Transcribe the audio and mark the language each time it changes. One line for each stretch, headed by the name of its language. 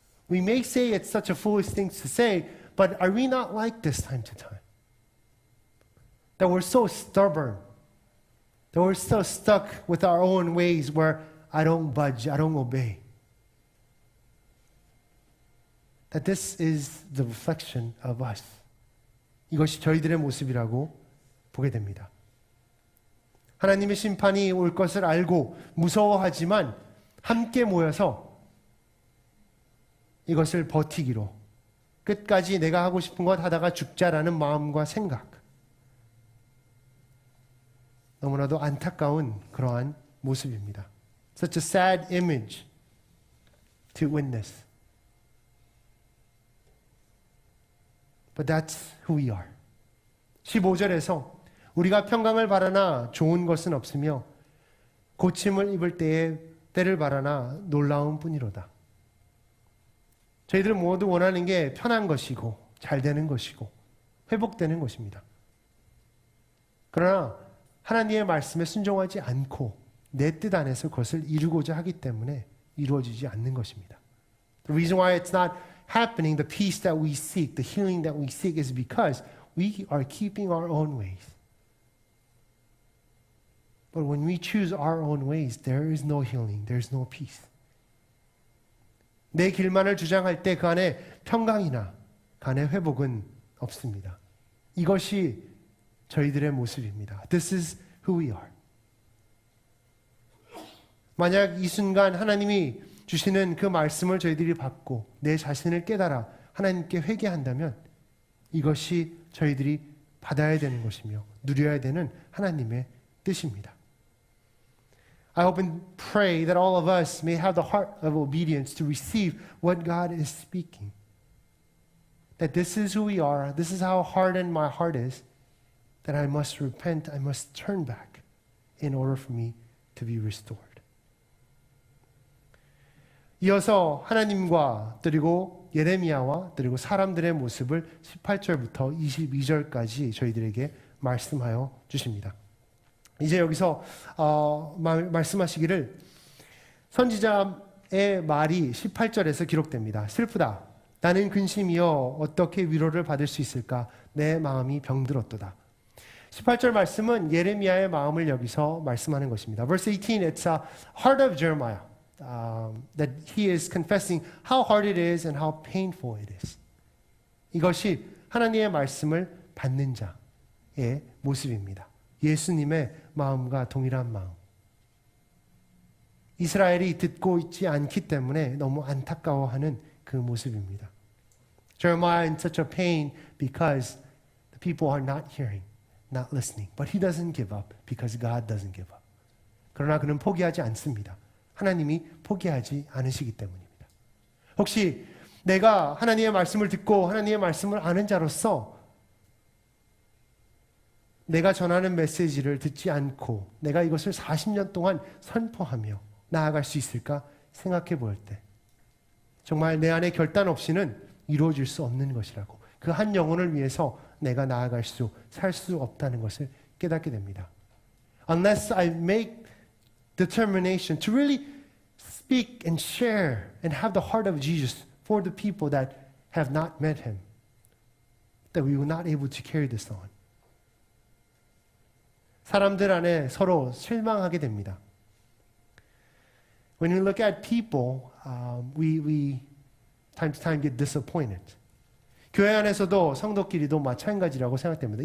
English: We may say it's such a foolish thing to say, but are we not like this time to time? That we're so stubborn. That we're so stuck with our own ways where I don't budge, I don't obey. That this is the reflection of us.
Korean: 이것이 저희들의 모습이라고 보게 됩니다. 하나님의 심판이 올 것을 알고 무서워하지만 함께 모여서 이것을 버티기로 끝까지 내가 하고 싶은 것 하다가 죽자라는 마음과 생각. 너무나도 안타까운 그러한 모습입니다.
English: Such a sad image to witness. But that's who we are.
Korean: 15절에서 우리가 평강을 바라나 좋은 것은 없으며 고침을 입을 때에 때를 바라나 놀라운 뿐이로다. 저희들은 모두 원하는 게 편한 것이고 잘 되는 것이고 회복되는 것입니다. 그러나 하나님의 말씀에 순종하지 않고 내 뜻 안에서 그것을 이루고자 하기 때문에 이루어지지 않는 것입니다.
English: The reason why it's not happening, the peace that we seek, the healing that we seek is because we are keeping our own ways. But when we choose our own ways, there is no healing, there is no peace.
Korean: 내 길만을 주장할 때 그 안에 평강이나 그 안에 회복은 없습니다. 이것이 저희들의 모습입니다.
English: This is who we are.
Korean: 만약 이 순간 하나님이 주시는 그 말씀을 저희들이 받고 내 자신을 깨달아 하나님께 회개한다면 이것이 저희들이 받아야 되는 것이며 누려야 되는 하나님의 뜻입니다.
English: I hope and pray that all of us may have the heart of obedience to receive what God is speaking. That this is who we are, this is how hardened my heart is, that I must repent, I must turn back in order for me to be restored.
Korean: 이어서 하나님과 그리고 예레미야와 그리고 사람들의 모습을 18절부터 22절까지 저희들에게 말씀하여 주십니다. 이제 여기서 말씀하시기를 선지자의 말이 18절에서 기록됩니다. 슬프다. 나는 근심이여 어떻게 위로를 받을 수 있을까? 내 마음이 병들었도다. 18절 말씀은 예레미야의 마음을 여기서 말씀하는 것입니다.
English: Verse 18, it's a heart of Jeremiah. That he is confessing how hard it is and how painful it is.
Korean: 이것이 하나님의 말씀을 받는 자의 모습입니다. 예수님의 마음과 동일한 마음. 이스라엘이 듣고 있지 않기 때문에 너무 안타까워하는 그 모습입니다.
English: Jeremiah in such a pain because the people are not hearing, not listening. But he doesn't give up because God doesn't give up.
Korean: 그러나 그는 포기하지 않습니다. 하나님이 포기하지 않으시기 때문입니다. 혹시 내가 하나님의 말씀을 듣고 하나님의 말씀을 아는 자로서 내가 전하는 메시지를 듣지 않고 내가 이것을 40년 동안 선포하며 나아갈 수 있을까 생각해 볼 때 정말 내 안에 결단 없이는 이루어질 수 없는 것이라고 그 한 영혼을 위해서 내가 나아갈 수, 살 수 없다는 것을 깨닫게 됩니다.
English: Unless I make determination to really speak and share and have the heart of Jesus for the people that have not met him, that we will not able to carry this on.
Korean: 사람들 안에 서로 실망하게 됩니다.
English: When we look at people, we time to time get disappointed.
Korean: 교회 안에서도 성도끼리도 마찬가지라고 생각됩니다.